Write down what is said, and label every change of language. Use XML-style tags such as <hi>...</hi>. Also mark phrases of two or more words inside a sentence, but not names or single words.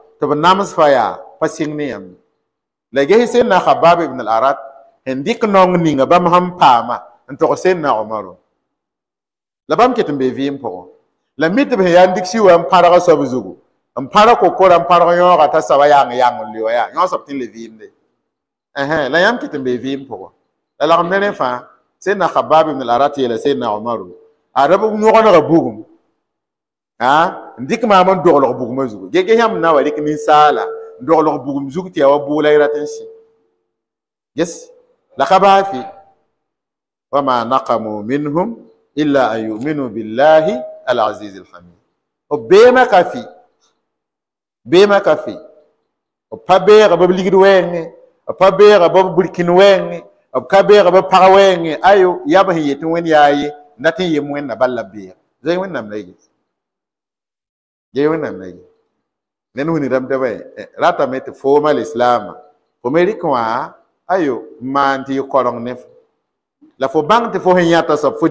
<mos>b nams fa yaa pa sɩng ne yãmb la ges seydna Xabaab ibn al-Arad n dɩk nong ninga bãmb sẽn paama n tog seydna Omaro la bãmb ket n bee vɩɩm pʋgẽ la mi tɩ b sẽn yaa n dɩk sɩ wa n pãrg soab zugu n pãrg kokora n pãrg yõoga t'a soaba yang n leo yaa yõ soab tɩ n le vɩɩmde la yãmb ket n bee vɩɩm pʋgẽ la lagm ne rẽ fãa seydna Xabaab ibn al-Arat yeela seydna Omaro a rab yõgenega bugum n dɩk maam n doglg bugumã zugu ges yãmb na n wa rɩk ninsaala n doglg bugum zug tɩ yaa wa bʋʋla y rat n sɩ ges la ka baafi</mos> <ar>وما نقموا منهم إلا أن يؤمنوا بالله العزيز الحميد</ar> <mos>b beema ka fɩ beema ka fɩ b pa beega b ligd wɛɛngẽ b pa beega b burkin wɛɛngẽ b ka beega b pag wɛɛngẽ ayo yab sẽn yet wẽnd yaa ye dat n yem wẽnna balla beega zoe wẽnnaam la ye ye wẽnnaam la ye nen wĩni rãmb tɩ ratame tɩ fooma lislaamã fo me rɩk wã ayo n maan tɩ yɩ koreng ne fo la fo bãng tɩ fo sẽn yãta soab fo</mos>